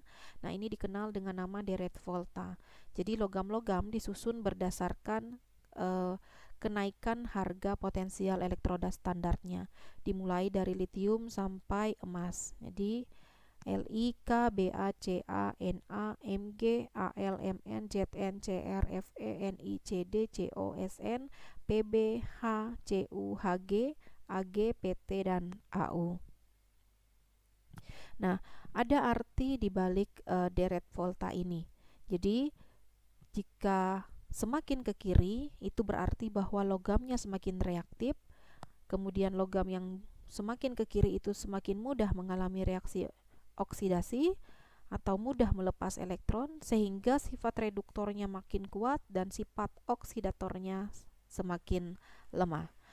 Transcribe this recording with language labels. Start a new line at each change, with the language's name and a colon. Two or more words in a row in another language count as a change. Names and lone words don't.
Indonesian: Nah, ini dikenal dengan nama deret volta. Jadi logam-logam disusun berdasarkan kenaikan harga potensial elektroda standarnya, dimulai dari litium sampai emas. Jadi Li, K, Ba, Ca, Na, Mg, Al, Mn, Zn, Cr, Fe, Ni, Cd, Co, Sn, Pb, H, Cu, Hg, Ag, Pt, dan Au. Nah, ada arti di balik deret volta ini. Jadi, jika semakin ke kiri, itu berarti bahwa logamnya semakin reaktif. Kemudian logam yang semakin ke kiri itu semakin mudah mengalami reaksi oksidasi atau mudah melepas elektron, sehingga sifat reduktornya makin kuat dan sifat oksidatornya semakin lemah.